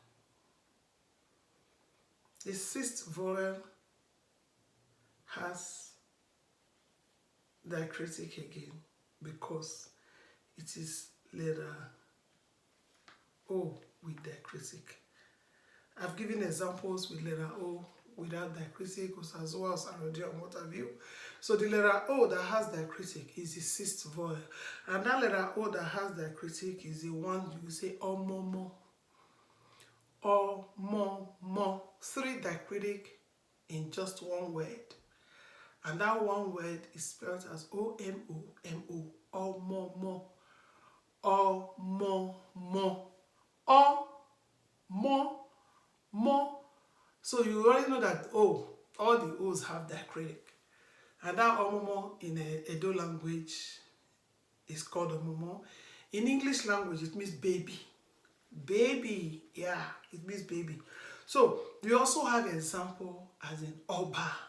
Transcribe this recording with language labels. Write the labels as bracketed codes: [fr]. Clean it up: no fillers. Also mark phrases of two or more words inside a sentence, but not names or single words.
[en] The sixth vowel has diacritic again because it is letter O with diacritic. I've given examples with letter O without diacritic, as well as already and what have you. So the letter O that has diacritic is the sixth vowel. And that letter O that has diacritic is the one you say omomo. Omomo. 3 diacritic in just one word. And that one word is spelled as O-M-O-M-O. Omomo. Omomo. O-mo-mo. So you already know that O, all the O's have diacritic. And that omomo in Edo language is called omomo. In English language, it means baby. Baby, yeah, it means baby. So we also have an example as in Oba.